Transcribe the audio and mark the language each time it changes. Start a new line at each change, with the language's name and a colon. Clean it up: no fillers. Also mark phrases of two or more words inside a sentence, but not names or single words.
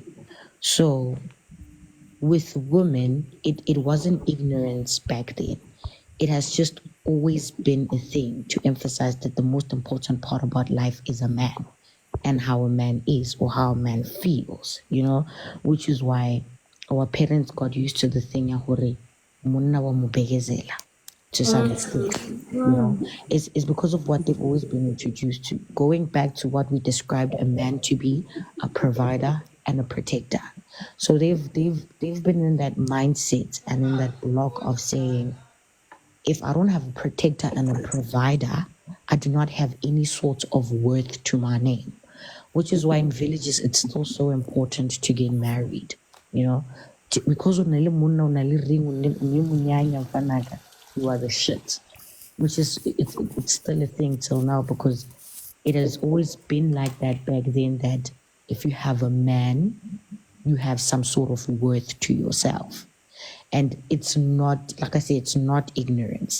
English: So with women, it wasn't ignorance back then. It has just always been a thing to emphasize that the most important part about life is a man and how a man is or how a man feels, which is why our parents got used to the thing
Southern Sotho: ya hore monna wa mo bekezela
English: to some extent. It's because of what they've always been introduced to. Going back to what we described a man to be, a provider and a protector. So they've been in that mindset and in that block of saying, if I don't have a protector and a provider, I do not have any sort of worth to my name. Which is why in villages it's still so important to get married, because
Southern Sotho: o na le monna, o na le ring, o ne monyanya fanaka,
English: you are the shit. Which is it's still a thing till now because it has always been like that back then, that if you have a man, you have some sort of worth to yourself. And it's not, like I say, it's not ignorance.